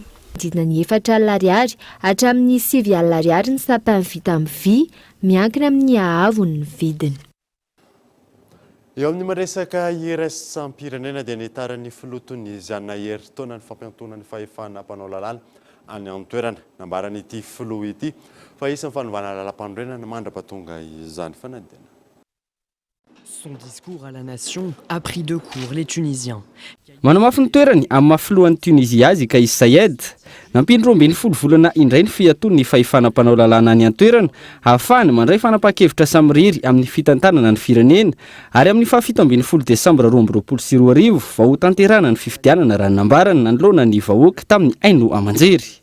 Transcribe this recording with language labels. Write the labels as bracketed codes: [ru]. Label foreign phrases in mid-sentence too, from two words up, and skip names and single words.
[mg] Dinany 4 alina ariary hatramin'ny 7 alina ariary ny sapin vita amin'ny vy, miankina amin'ny ahavony ny vidiny. Eo amin'ny maresaka iraisam-pirenena dia nitaran'ny filotony Ziana Heritaona ny fampiantonany fahefana mpanao lalàna any an-toerana nambaran'ity filoha ity fa isan'ny fanovana lalam-pandroenana mandrapatonga izany fanadina. [fr] Son discours à la nation a pris de court les Tunisiens. [mg] Manamafy ny toerany amin'ny mahafilohan'ny Tunisia azy Kais Sayed nampindro 20 volana indray ny fiatony ny fahefana mpanao lalàna any an-toerana ahafahany mandray fanapa-kevitra samiriry amin'ny fitantanana ny firenena ary amin'ny 17 Desambra 2024 vao ho tanterana ny fifidianana raha nambarany nanoloana ny vahoaka tamin'ny Aino Amanjery.